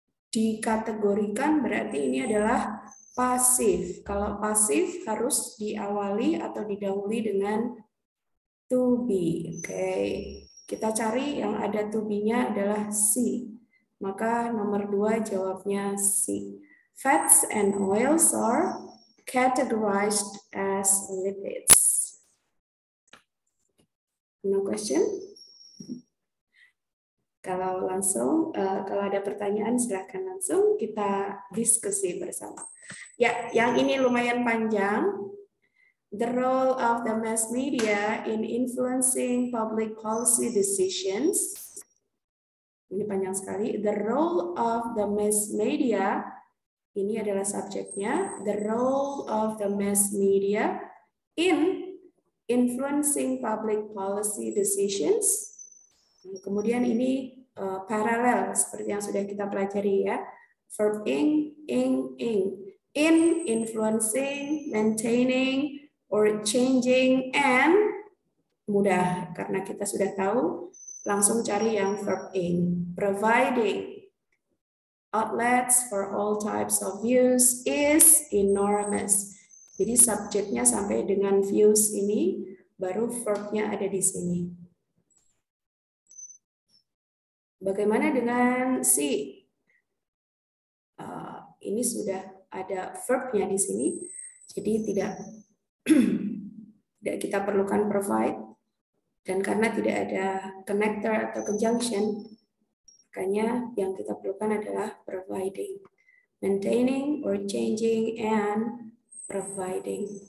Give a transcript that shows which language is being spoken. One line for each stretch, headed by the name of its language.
Indonesian: Dikategorikan berarti ini adalah pasif. Kalau pasif harus diawali atau didahului dengan to be. Oke, kita cari yang ada to be-nya adalah C. Maka nomor 2 jawabnya C.
English: Fats and oils are categorized as lipids. No question?
Indonesian: Kalau ada pertanyaan silakan langsung kita diskusi bersama. Ya, yang ini lumayan panjang.
English: The role of the mass media in influencing public policy decisions.
Indonesian: Ini panjang sekali.
English: The role of the mass media,
Indonesian: ini adalah subjeknya.
English: The role of the mass media in influencing public policy decisions.
Indonesian: Kemudian ini paralel seperti yang sudah kita pelajari ya.
English: Verb in. In, influencing, maintaining, or changing, and
Indonesian: mudah karena kita sudah tahu, langsung cari yang
English: verb in. Providing outlets for all types of views is enormous.
Indonesian: Jadi subjeknya sampai dengan views ini, baru verbnya ada di sini. Bagaimana dengan C? Ini sudah ada verbnya di sini, jadi tidak kita perlukan provide, dan karena tidak ada connector atau conjunction, makanya yang kita perlukan adalah
English: providing, maintaining or changing, and providing.